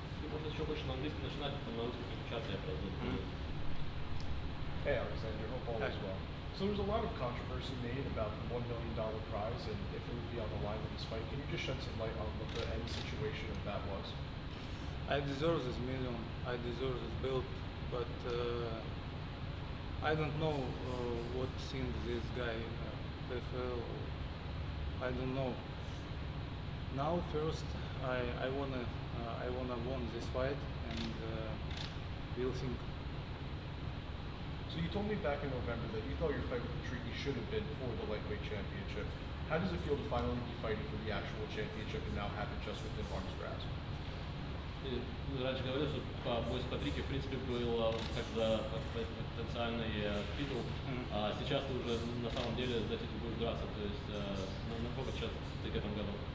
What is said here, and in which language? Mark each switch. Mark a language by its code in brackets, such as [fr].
[ru] Может, еще больше на английском начинать, потом на русском переключаться, я просто... [en] Hey Alexander, hope all is well. So there's a lot of controversy made about the $1 million prize and if it would be on the line with this fight. Can you just shed some light on what the end situation of that was? I deserve this million, I deserve this belt, but I don't know what thing this guy prefer. I don't know. Now first I wanna win this fight, and we'll think. So you told me back in November that you thought your fight with Patrick should have been for the lightweight championship. How does it feel to finally be fighting for the actual championship and now have it just within arm's grasp? [ru] Ты раньше говорил, что бой с Патрики, в принципе, был как потенциальный титул, а сейчас ты уже на самом деле за титул будешь драться, то есть насколько сейчас ты к этому готов?